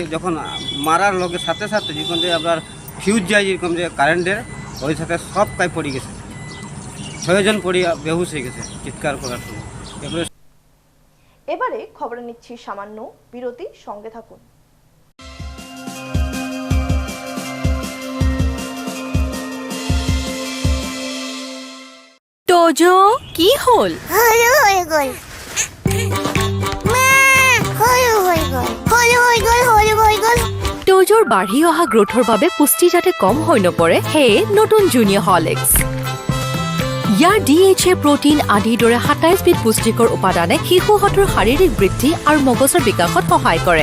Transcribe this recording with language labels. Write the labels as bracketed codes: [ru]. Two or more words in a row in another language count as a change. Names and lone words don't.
[bn] যখন মারার লগে সাথে সাথে যখন যে আপনার ফিউজ যায় যেরকম যে কারেন্টের, ওই সাথে সব কাই পড়ে গেছে, 6 জন পড়িয়া বেহুশ হয়ে গেছে চিৎকার করার সময়। এবারে খবরে নিচ্ছি সামান্য বিরতি, সঙ্গে থাকুন। তোজো কি হল? [as] তোজোৰ বাঢ়ি অহা গ্ৰোথৰ বাবে পুষ্টি যাতে কম হৈ নপৰে, সেয়ে নতুন জুনিয়ৰ হৰলিক্স। ইয়াৰ DHA প্ৰটিন আদিৰ দৰে 27 বিধ পুষ্টিকৰ উপাদানে শিশুহঁতৰ শাৰীৰিক বৃদ্ধি আৰু মগজৰ বিকাশত সহায় কৰে।